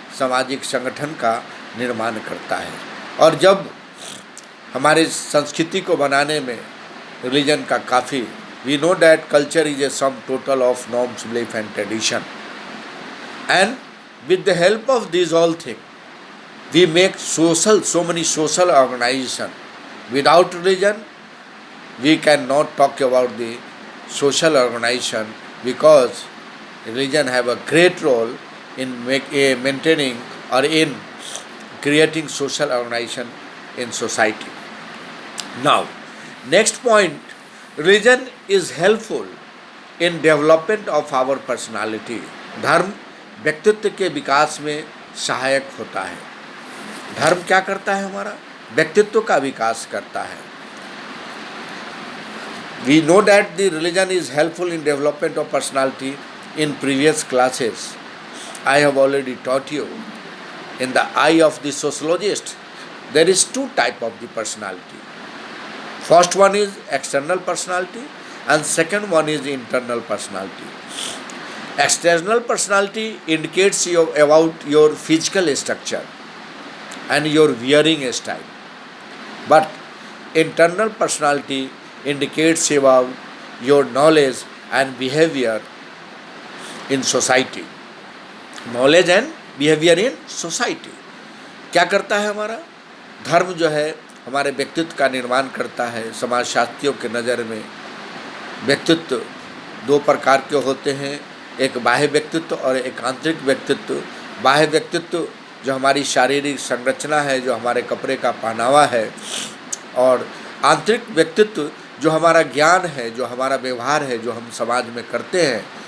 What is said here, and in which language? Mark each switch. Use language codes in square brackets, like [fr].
[hi] सामाजिक संगठन का निर्माण करता है. और जब हमारे संस्कृति को बनाने में रिलीजन का काफ़ी, [en] We know that culture is a sum total of norms, belief and tradition, and with the help of these all things we make so many social organization. Without religion we cannot talk about the social organization, because religion have a great role in maintaining or in creating social organization in society. Now next point, religion is helpful in development of our personality. [hi] धर्म व्यक्तित्व के विकास में सहायक होता है. धर्म क्या करता है? हमारा व्यक्तित्व का विकास करता है. [en] We know that the religion is helpful in development of personality. In previous classes I have already taught you, in the eye of the sociologist there is two type of the personality. First one is external personality and second one is internal personality. External personality indicates about your physical structure and your wearing style, but internal personality indicates about your knowledge and behavior in society. Knowledge and behavior in society. [hi] क्या करता है हमारा धर्म? जो है हमारे व्यक्तित्व का निर्माण करता है. समाजशास्त्रियों के नज़र में व्यक्तित्व दो प्रकार के होते हैं, एक बाह्य व्यक्तित्व और एक आंतरिक व्यक्तित्व. बाह्य व्यक्तित्व जो हमारी शारीरिक संरचना है, जो हमारे कपड़े का पहनावा है, और आंतरिक व्यक्तित्व जो हमारा ज्ञान है, जो हमारा व्यवहार है, जो हम समाज में करते हैं.